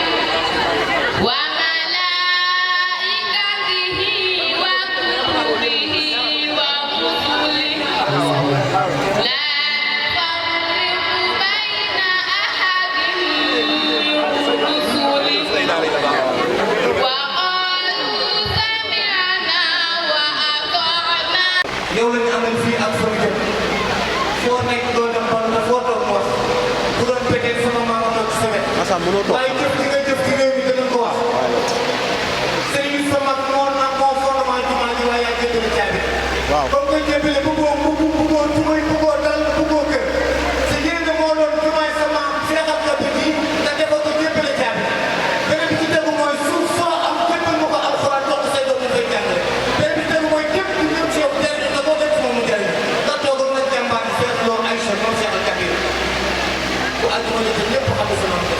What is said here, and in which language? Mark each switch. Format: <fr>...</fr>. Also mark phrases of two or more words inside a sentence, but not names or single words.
<ar>وكتبه ورسله لا نفرق بين أحد من رسله وقالوا سمعنا وأطعنا</ar> <wo>yow la ñu amal fii ak fa mu jëm foo nekk doo dem ban la foo toog mu wax bu doon bëggee sama maama toog sa wet waaye jëf gi nga jëf ci réew mi dana ko wax sëriñ bi sa mag moo naan moo fondement jumaa ji waaye yaa jëndale caabi comme nga jëndale bëggoo dal bëggoo kër sa yéen nga moo doon jumaay sa maam seexal ka bët yi nga defal ko jëndale caabi beneen bi ci tegu mooy suuf soo am jëndal ma ko alxuraan jox ko say doom ñu koy jàngale beneen bi tegu mooy képp ku ñëw ci yow jëriñ nga boo def moom mu jëriñ nga toogoon nag jàmbaar bi seet loolu ay sa moom seexal kabir bu àdduna la jëm ñëpp xam nga sa maam</wo>